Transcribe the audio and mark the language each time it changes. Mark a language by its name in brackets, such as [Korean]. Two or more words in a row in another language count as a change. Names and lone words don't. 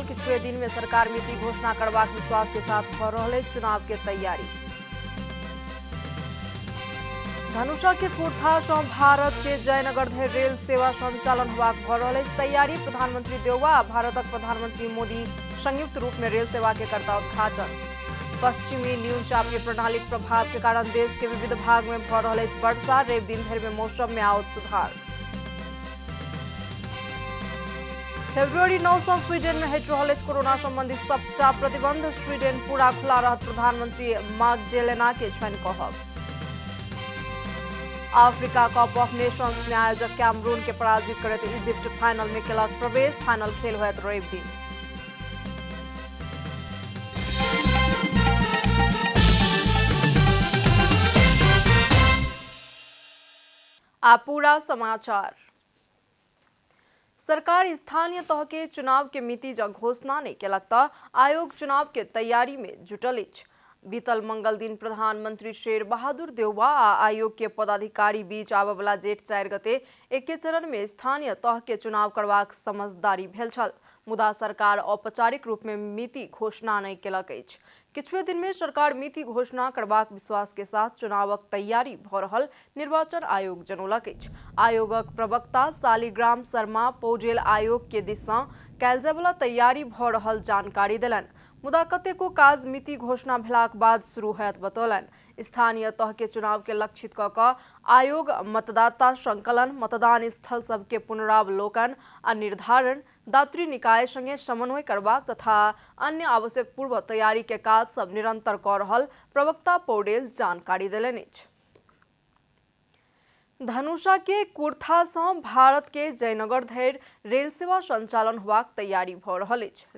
[Maithili] किछुए दिन में सरकार मिति घोषणा करबाक विश्वास के साथ भ रहल अछि चुनाव के तैयारी। धनुषा के कुर्था से भारत के जयनगर धरि रेल सेवा संचालन होबाक भ रहल अछि तैयारी। प्रधानमंत्री देउवा आ भारतक प्रधानमंत्री मोदी संयुक्त रूप में रेल सेवा के करता उद्घाटन। पश्चिमी न्यूनचापीय प्रणाली के प्रभाव के कारण देश के विविध भाग में भ रहल अछि वर्षा। रवि दिन धरि में मौसम में आओत सुधार। फेब्रुअरी 9 से स्वीडेन में हटि रहल अछि कोरोना संबंधी सबटा प्रतिबंध। स्वीडेन पूरा खुला रहत प्रधानमंत्री मैग्डेलेना के छनि कहब। अफ्रीका कप ऑफ नेशंस में आयोजक कैमरून के पराजित करते इजिप्ट फाइनल में केलक प्रवेश। फाइनल खेल होयत रवि दिन। आ पूरा समाचार। सरकार स्थानीय तह के चुनाव के मिति जब घोषणा नहीं केलक त आयोग चुनाव के तैयारी में जुटल अछि। बीतल मंगल दिन प्रधानमंत्री शेर बहादुर देउवा आ आयोग के पदाधिकारी बीच आबय वाला जेठ 4 गते एके चरण में स्थानीय तह के चुनाव करबाक समझदारी भेल छल। मुदा सरकार औपचारिक रूप में मिति घोषणा नहीं केलक अछि। किछुए दिन में सरकार मिति घोषणा करबाक विश्वास के साथ चुनावक तैयारी भ रहल निर्वाचन आयोग जनौलक अछि। आयोगक प्रवक्ता शालिग्राम शर्मा पौडेल आयोग के दिस सँ कयल जाय वाला तैयारी भ रहल जानकारी देलनि। मुदा कतेको काज मिति घोषणा भेलाक बाद शुरू होयत बतौलनि। स्थानीय तह के चुनाव के लक्षित क आयोग मतदाता संकलन, मतदान स्थल सबके पुनरावलोकन आ निर्धारण, दात्री निकाय संगे समन्वय करबाक तथा अन्य आवश्यक पूर्व तैयारी के काज सब निरंतर क रहल प्रवक्ता पौडेल जानकारी देलनि अछि। धनुषा के कुर्था से भारत के जयनगर धरि रेल सेवा संचालन होबाक तैयारी भ रहल अछि।